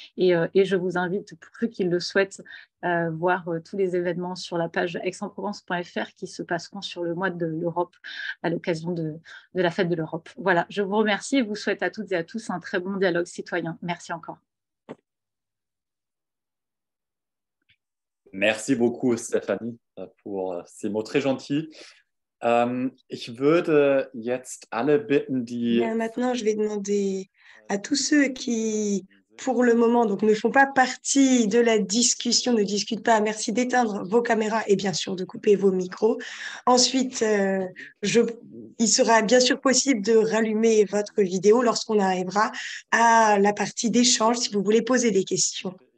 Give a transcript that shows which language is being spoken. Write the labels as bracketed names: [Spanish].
[French] Et je vous invite, pour ceux qui le souhaitent, voir tous les événements sur la page aix-en-provence.fr qui se passeront sur le mois de l'Europe à l'occasion de la fête de l'Europe. Voilà, je vous remercie et vous souhaite à toutes et à tous un très bon dialogue citoyen. Merci encore. Merci beaucoup, Stéphanie, pour ces mots très gentils. [German] Ich würde jetzt alle bitten, die... [French] Bien, maintenant, je vais demander à tous ceux qui, pour le moment, donc, ne font pas partie de la discussion, ne discutent pas, merci d'éteindre vos caméras et bien sûr de couper vos micros. Ensuite, il sera bien sûr possible de rallumer votre vidéo lorsqu'on arrivera à la partie d'échange si vous voulez poser des questions.